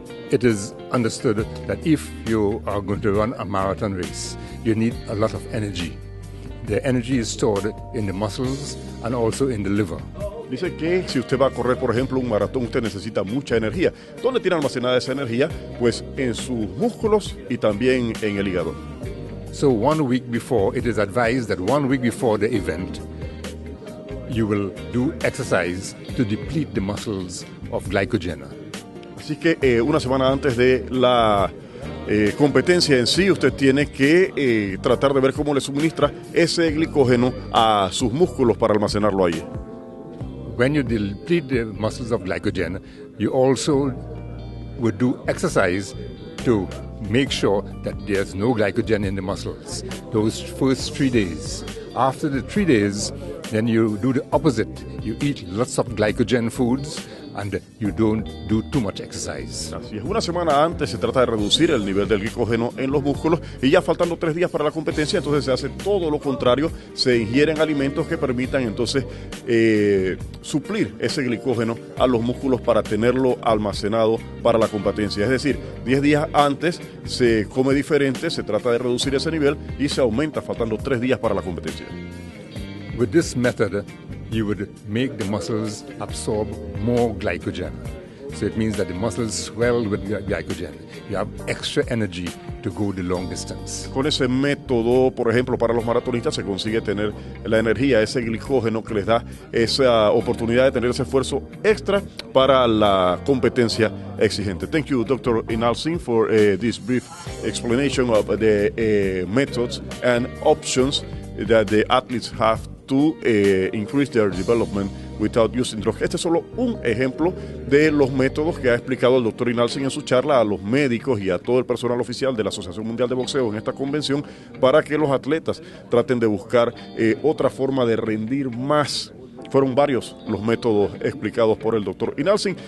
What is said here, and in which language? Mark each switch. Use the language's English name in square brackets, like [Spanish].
[English] It is understood that if you are going to run a marathon race, you need a lot of energy. The energy is stored in the muscles and also in the liver. [Spanish] Dice que si usted va a correr, por ejemplo, un maratón, usted necesita mucha energía. ¿Dónde tiene almacenada esa energía? Pues en sus músculos y también en el hígado. [English] So 1 week before, it is advised that 1 week before the event, you will do exercise to deplete the muscles of glycogen. [Spanish] Así que una semana antes de la competencia en sí, usted tiene que tratar de ver cómo le suministra ese glicógeno a sus músculos para almacenarlo allí. [English] When you deplete the muscles of glycogen, you also would do exercise to make sure that there's no glycogen in the muscles. Those first 3 days. After the 3 days, then you do the opposite. You eat lots of glycogen foods and you don't do too much exercise. [Spanish] Así es, una semana antes se trata de reducir el nivel del glicógeno en los músculos y ya faltando 3 días para la competencia, entonces se hace todo lo contrario, se ingieren alimentos que permitan entonces suplir ese glicógeno a los músculos para tenerlo almacenado para la competencia. Es decir, 10 días antes se come diferente, se trata de reducir ese nivel y se aumenta faltando 3 días para la competencia. [English] With this method, you would make the muscles absorb more glycogen. So it means that the muscles swell with glycogen. You have extra energy to go the long distance. [Spanish] Con ese método, por ejemplo, para los maratonistas se consigue tener la energía, ese glicógeno que les da esa oportunidad de tener ese esfuerzo extra para la competencia exigente. [English] Thank you, Dr. Inalsingh, for this brief explanation of the methods and options that the athletes have to increase their development without using drugs. [Spanish] Este es solo un ejemplo de los métodos que ha explicado el doctor Inalsingh en su charla a los médicos y a todo el personal oficial de la Asociación Mundial de Boxeo en esta convención para que los atletas traten de buscar otra forma de rendir más. Fueron varios los métodos explicados por el doctor Inalsingh.